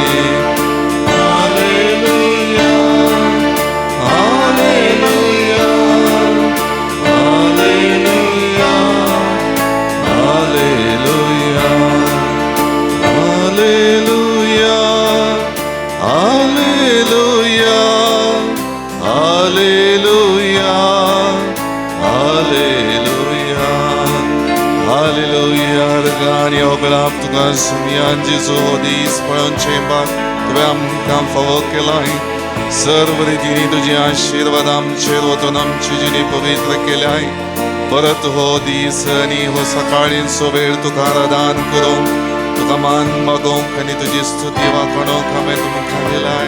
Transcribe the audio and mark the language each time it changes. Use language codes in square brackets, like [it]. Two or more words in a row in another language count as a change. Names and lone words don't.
[kn] ಹಾಲೆಲೂಯಾ, ಹಾಲೆಲೂಯಾ, ಹಾಲೆಲೂಯಾ, ಹಾಲೆಲೂಯಾ, ಹಾಲೆಲೂಯಾ, ಹಾಲೆಲೂಯಾ, ಹಾಲೆಲೂಯಾ, ಹಾಲೆಲೂಯಾ, हालेलुया. [kok] Rgani oglav tuka sumian Jesu hodis पळून चेंबाक तुवें आमकां फावो केलाय. सर्व रितीनी तुजी आशीर्वाद आमचेर वतून आमची जिणी पवित्र केल्याय. परत हो दीस आनी हो सकाळींचो वेळ तुका आराधन करूंक, तुका मान मागोवंक आनी तुजी स्तुती वाखणूंक हांवें तुमकां दिलाय.